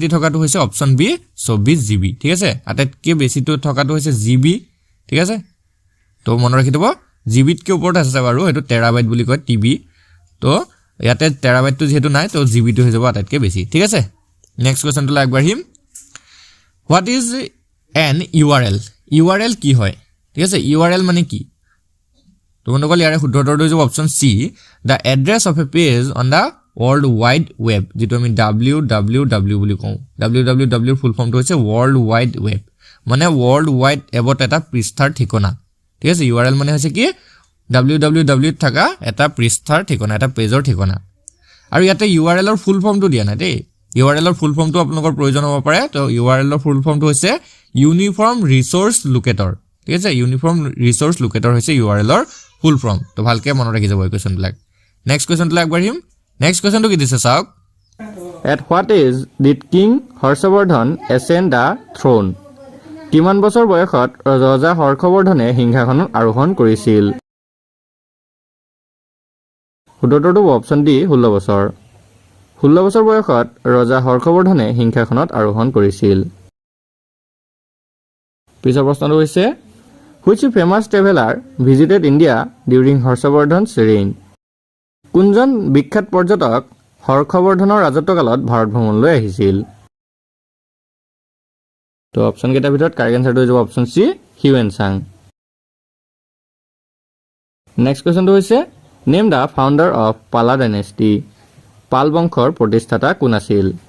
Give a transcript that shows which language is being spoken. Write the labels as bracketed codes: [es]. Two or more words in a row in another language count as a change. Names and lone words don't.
[as] থকাটো হৈছে [en] option B [as] 24 GB ঠিক আছে আটাইতকৈ বেছিটো থকাটো হৈছে GB ঠিক আছে তো মনত ৰাখি থব জিবিত কে ওপৰত আছে বাৰু এটো টেৰাবাইট বুলি কয় টিবি তো ইয়াতে টেৰাবাইটটো যেহেতু নাই তো জিবিটো হৈ যাব আটাইতকৈ বেছি ঠিক আছে [en] next questionটো [as] আগবাঢ়িম [en] what is an URL [as] কি হয় ঠিক আছে URL মানে কি তো বন্ধুসকল ইয়াৰে শুদ্ধ উত্তৰটো হৈছে [en] option C the address of a page on the World Wide Web [as] যেটো আমি www বুলি কওঁ www [en] full formটো [as] হৈছে [en] World Wide Web [as] মানে [en] World Wide Webত [as] এটা পৃষ্ঠাৰ ঠিকনা ঠিক আছে URL মানে হৈছে কি www থাকা এটা পৃষ্ঠাৰ ঠিকনা এটা পেজৰ ঠিকনা আৰু ইয়াতে URL ৰ [en] full formটো [as] দিয়া নাই দেই URL ৰ [en] full formটো [as] আপোনালোকৰ প্ৰয়োজন হ'ব পাৰে তো URL ৰ [en] full formটো [as] হৈছে [en] Uniform Resource Locator [as] ঠিক আছে [en] Uniform Resource Locator [as] হৈছে URL ৰ [en] full form [as] তো ভালকে মনত ৰাখি যাব এই কোৱেশ্চনবিলাক [en] next questionটো [as] আগবাঢ়িম [en] next questionটো [as] কি দিছে চাওক [en] At what age did King Harshavardhan ascend the throne? [as] কিমান বছৰ বয়সত ৰজা হৰ্ষবৰ্ধনে সিংহাসনত আৰোহণ কৰিছিল উত্তৰটো [en] option D [as] 16 বছৰ 16 বছৰ বয়সত ৰজা হৰ্ষবৰ্ধনে সিংহাসনত আৰোহণ কৰিছিল পিছৰ প্ৰশ্নটো হৈছে [en] which famous traveler visited India during Harshavardhan's reign [as] কোনজন বিখ্যাত পৰ্যটক হৰ্ষবৰ্ধনৰ ৰাজত্বকালত ভাৰত ভ্ৰমণলৈ আহিছিল তো অপচন কেইটাৰ ভিতৰত [en] correct answerটো [as] হৈ যাব [en] option C [as] হিউয়েন সাং [en] next questionটো [as] হৈছে [en] name the founder of Pala dynasty [as] পাল বংশৰ প্ৰতিষ্ঠাতা কোন আছিল